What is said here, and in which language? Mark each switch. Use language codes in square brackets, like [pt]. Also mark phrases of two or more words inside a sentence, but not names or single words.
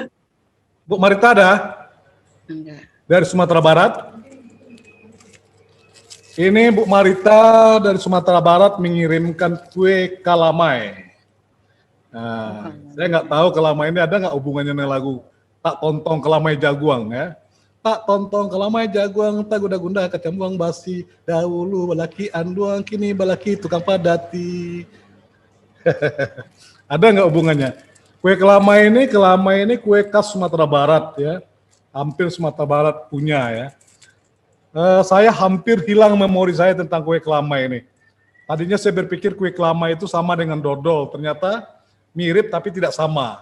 [id] Bu Marita ada? Enggak. Dari Sumatera Barat. Ini Bu Marita dari Sumatera Barat mengirimkan kue kalamai. Nah, saya nggak tahu kalamai ini ada nggak hubungannya dengan lagu Tak Tontong Kelamai Jaguang ya. [min] Tak tontong kelamai jaguang, tak gunda-gunda kacang buang basi. Dahulu balaki anduang, kini balaki tukang padati. [id] Ada nggak hubungannya? Kue kelamai ini kue khas Sumatera Barat ya. Hampir Sumatera Barat punya ya. Saya hampir hilang memori saya tentang kue kelamai ini. Tadinya saya berpikir kue kelamai itu sama dengan dodol, ternyata mirip tapi tidak sama.